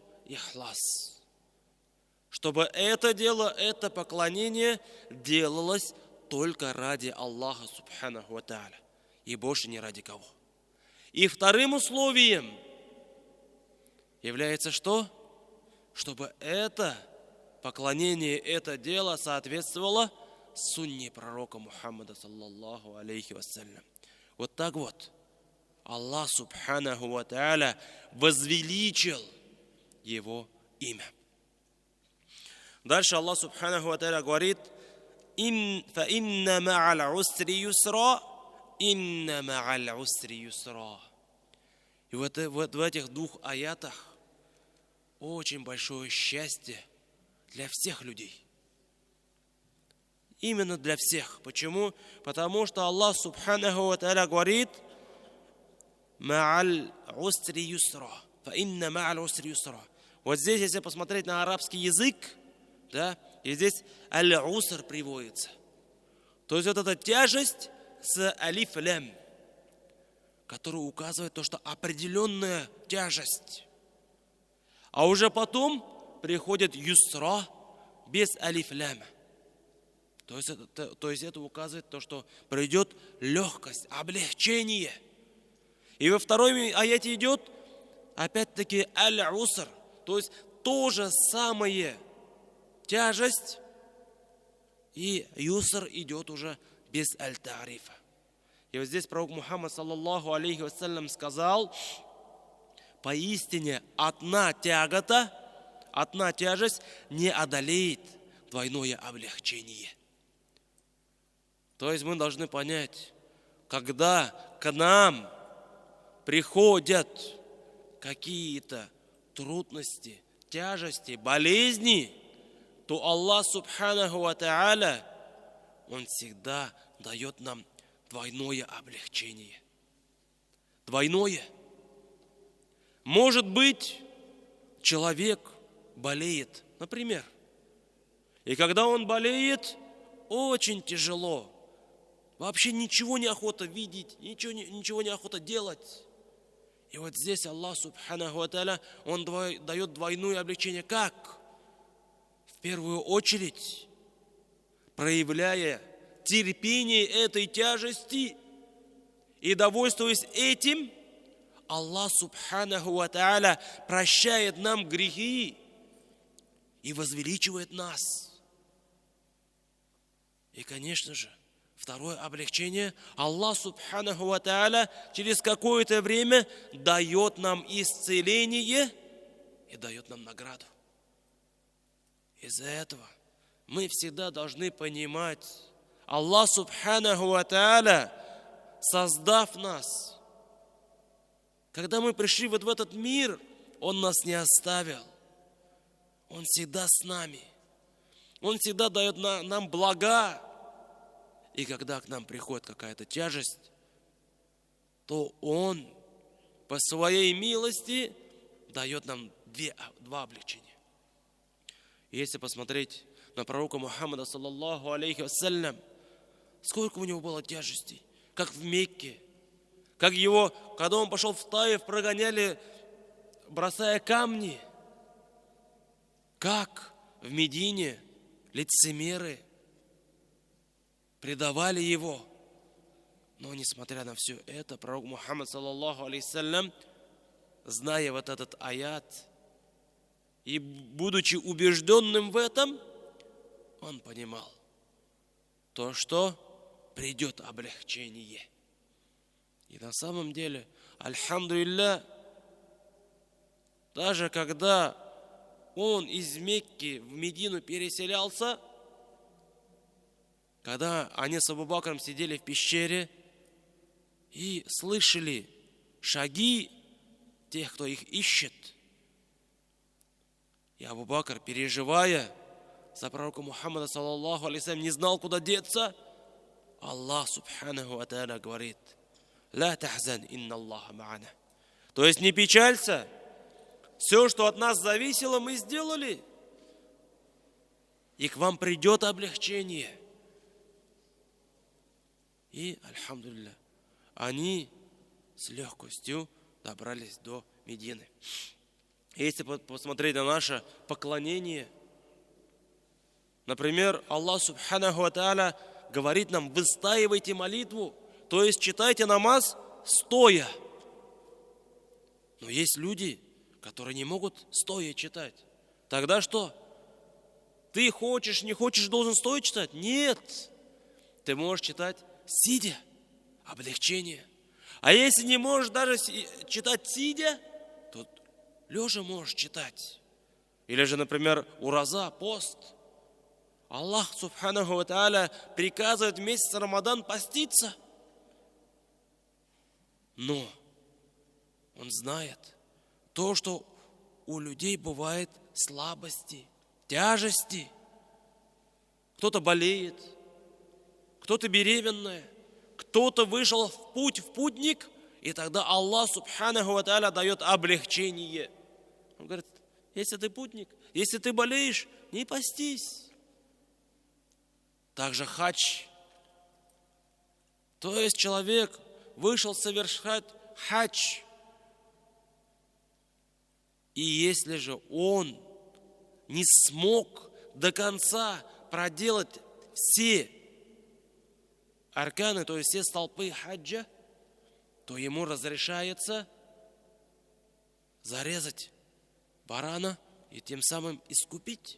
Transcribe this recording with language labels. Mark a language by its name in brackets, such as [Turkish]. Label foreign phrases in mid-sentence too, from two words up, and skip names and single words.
[Russian] Ихлас. Чтобы это дело, это поклонение делалось только ради [Arabic] الله سبحانه وتعالى, [Russian] и больше не ради кого. И вторым условием является что? Чтобы это поклонение, это дело соответствовало сунне пророка Мухаммада, [Arabic] صلى الله عليه وسلم. [Russian] Вот так вот [Arabic] الله سبحانه وتعالى [Russian] возвеличил его имя. Дальше [Arabic] الله سبحانه وتعالى [Russian] говорит: [Arabic] «فإن مع العسر يسرا إن مع العسر يسرا». [Russian] И вот в этих двух аятах очень большое счастье для всех людей. Именно для всех. Почему? Потому что [Arabic] الله سبحانه وتعالى [Russian] говорит: [Arabic] «مع العسر يسرا فإن مع العسر يسرا». [Russian] Вот здесь, если посмотреть на арабский язык, да, и здесь аль-уср приводится. То есть вот эта тяжесть с алиф-лям, которая указывает то, что определенная тяжесть. А уже потом приходит юсра без алиф-ляма. То есть это указывает то, что придет легкость, облегчение. И во второй аяте идет опять-таки аль-уср, то есть то же самое тяжесть, и юср идет уже без аль-тарифа. И вот здесь пророк Мухаммад, [Arabic] صلى الله عليه وسلم, [Russian] сказал: поистине одна тяжесть не одолеет двойное облегчение. То есть мы должны понять, когда к нам приходят какие-то трудности, тяжести, болезни, то [Arabic] الله سبحانه وتعالى, [Russian] Он всегда дает нам двойное облегчение. Двойное. Может быть, человек болеет, например, и когда он болеет, очень тяжело, вообще ничего не охота видеть, ничего не охота делать. И вот здесь [Arabic] الله سبحانه وتعالى, [Russian] Он дает двойное облегчение. Как? В первую очередь, проявляя терпение этой тяжести и довольствуясь этим, [Arabic] الله سبحانه وتعالى [Russian] прощает нам грехи и возвеличивает нас. И, конечно же, второе облегчение, [Arabic] الله سبحانه وتعالى [Russian] через какое-то время дает нам исцеление и дает нам награду. Из-за этого мы всегда должны понимать, [Arabic] الله سبحانه وتعالى, [Russian] создав нас, когда мы пришли вот в этот мир, Он нас не оставил. Он всегда с нами. Он всегда дает нам блага. И когда к нам приходит какая-то тяжесть, то Он по своей милости дает нам два облегчения. Если посмотреть на пророка Мухаммада, [Arabic] صلى الله عليه وسلم, [Russian] сколько у него было тяжестей, как в Мекке, как его, когда он пошел в Таиф, прогоняли, бросая камни, как в Медине лицемеры предавали его. Но несмотря на все это, пророк Мухаммад, [Arabic] صلى الله عليه وسلم, [Russian] зная вот этот аят и будучи убежденным в этом, он понимал то, что придет облегчение. И на самом деле, альхамдулилля, даже когда он из Мекки в Медину переселялся, когда они с Абу Бакром сидели в пещере и слышали шаги тех, кто их ищет, и Абу Бакр, переживая за пророка Мухаммада, [Arabic] صلى الله عليه وسلم, [Russian] не знал, куда деться, [Arabic] الله سبحانه وتعالى [Russian] говорит: [Arabic] «لا تحزن إن الله معنا». [Russian] То есть не печалься, все, что от нас зависело, мы сделали, и к вам придет облегчение. И, альхамдулилля, они с легкостью добрались до Медины. Если посмотреть на наше поклонение, например, [Arabic] الله سبحانه وتعالى [Russian] говорит нам: выстаивайте молитву, то есть читайте намаз стоя. Но есть люди, которые не могут стоя читать. Тогда что? Ты хочешь, не хочешь, должен стоя читать? Нет. Ты можешь читать сидя. Облегчение. А если не можешь даже читать сидя, то лежа можешь читать. Или же, например, ураза, пост. [Arabic] الله سبحانه وتعالى [Russian] приказывает в месяц Рамадан поститься. Но Он знает то, что у людей бывает слабости, тяжести. Кто-то болеет, кто-то беременная, кто-то вышел в путник, и тогда [Arabic] الله سبحانه وتعالى [Russian] дает облегчение. Он говорит: если ты путник, если ты болеешь, не постись. Также хадж. То есть человек вышел совершать хадж. И если же он не смог до конца проделать все арканы, то есть все столпы хаджа, то ему разрешается зарезать барана и тем самым искупить.